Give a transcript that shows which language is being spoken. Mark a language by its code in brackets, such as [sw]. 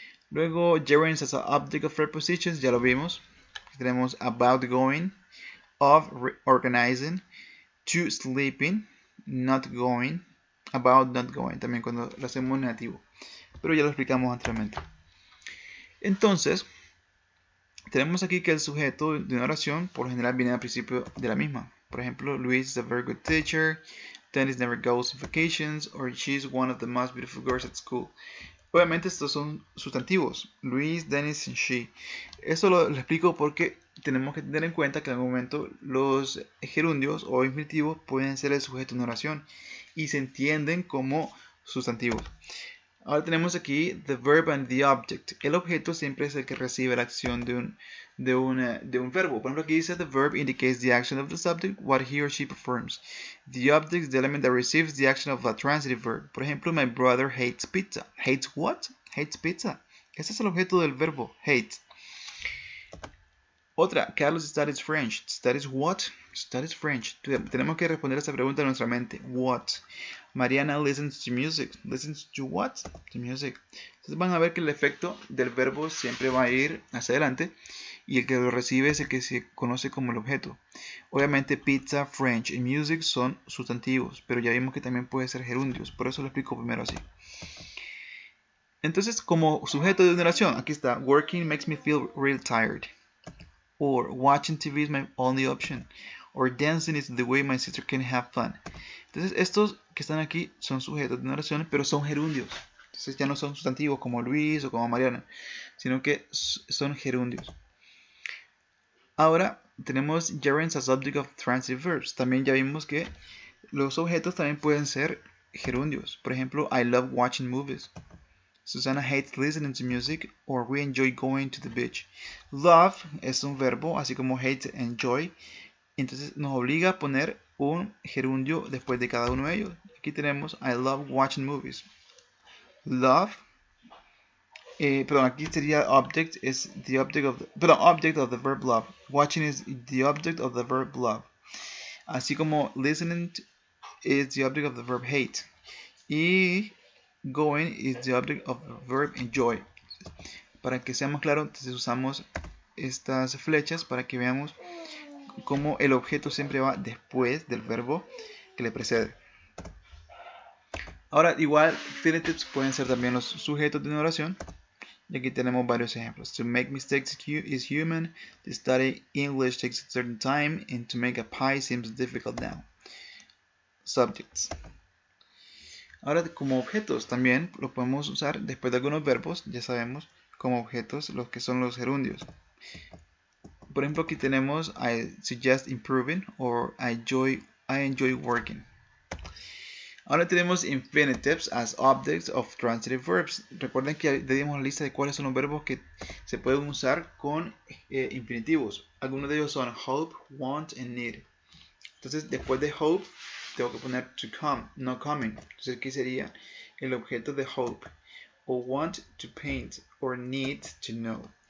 [en] Luego, gerunds as an object of prepositions, [es] ya lo vimos. [en] Tenemos about going, of organizing, to sleeping, not going, about not going, [es] también cuando lo hacemos negativo. Pero ya lo explicamos anteriormente. Entonces, tenemos aquí que el sujeto de una oración por lo general viene al principio de la misma. Por ejemplo, [en] Luis is a very good teacher, Dennis never goes on vacations, or she's one of the most beautiful girls at school. [es] Obviamente estos son sustantivos, Luis, Dennis y she. Eso lo explico porque tenemos que tener en cuenta que en algún momento los gerundios o infinitivos pueden ser el sujeto de una oración y se entienden como sustantivos. Ahora tenemos aquí [en] the verb and the object. [es] El objeto siempre es el que recibe la acción de un verbo. Por ejemplo, aquí dice [en] the verb indicates the action of the subject, what he or she performs. The object is the element that receives the action of a transitive verb. [es] Por ejemplo, [en] my brother hates pizza. Hates what? Hates pizza. [es] Ese es el objeto del verbo, hate. Otra, [en] Carlos studies French. Studies what? Studies French. [es] Tenemos que responder a esa pregunta en nuestra mente. [en] What? Mariana listens to music. Listens to what? To music. [es] Entonces van a ver que el efecto del verbo siempre va a ir hacia adelante y el que lo recibe es el que se conoce como el objeto. Obviamente pizza, French y music son sustantivos, pero ya vimos que también puede ser gerundios. Por eso lo explico primero así. Entonces, como sujeto de una oración, aquí está. [en] Working makes me feel real tired. Or watching TV is my only option. Or dancing is the way my sister can have fun. [es] Entonces estos que están aquí son sujetos de una oración, pero son gerundios. Entonces ya no son sustantivos como Luis o como Mariana, sino que son gerundios. Ahora tenemos [en] gerunds as object of transitive verbs. [es] También ya vimos que los objetos también pueden ser gerundios. [en] Por ejemplo, I love watching movies. Susana hates listening to music, or we enjoy going to the beach. [es] Love es un verbo, así como hate, enjoy. Entonces nos obliga a poner un gerundio después de cada uno de ellos. Aquí tenemos [en] I love watching movies. Love, [es] perdón, aquí sería [en] object is the object of object of the verb love. Watching is the object of the verb love. [es] Así como [en] listening is the object of the verb hate. Y going is the object of the verb enjoy. [es] Para que sea más claro, entonces usamos estas flechas para que veamos cómo el objeto siempre va después del verbo que le precede. Ahora, igual, finitives pueden ser también los sujetos de una oración. Y aquí tenemos varios ejemplos. [en] To make mistakes is human. To study English takes a certain time. And to make a pie seems difficult now. Subjects. [es] Ahora, como objetos también lo podemos usar después de algunos verbos. Ya sabemos, como objetos, los que son los gerundios. Por ejemplo, aquí tenemos [en] I suggest improving or I enjoy working. [es] Ahora tenemos [en] infinitives as objects of transitive verbs. [es] Recuerden que ya dimos la lista de cuáles son los verbos que se pueden usar con infinitivos. Algunos de ellos son hope, want, and need. Entonces, después de hope, tengo que poner to come, no coming. Entonces, ¿qué sería el objeto de hope? [en] O want to paint, or need to know.